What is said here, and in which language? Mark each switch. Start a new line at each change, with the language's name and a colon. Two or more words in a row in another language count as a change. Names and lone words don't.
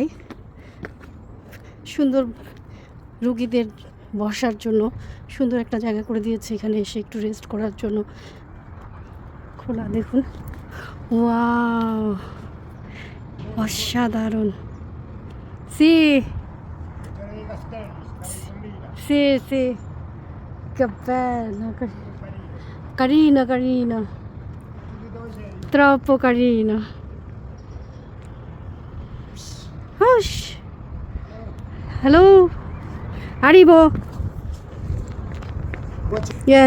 Bangla: সুন্দর রুগীদের বসার জন্য সুন্দর একটা জায়গা করে দিয়েছে, এখানে এসে একটু রেস্ট করার জন্য খোলা। দেখুন, ওয়াও, অসাধারণ।
Italian: sì sì sì che bello, carino, carino, troppo carino.
English: Hush.
Italian: Hello, arrivo.
English: Yes.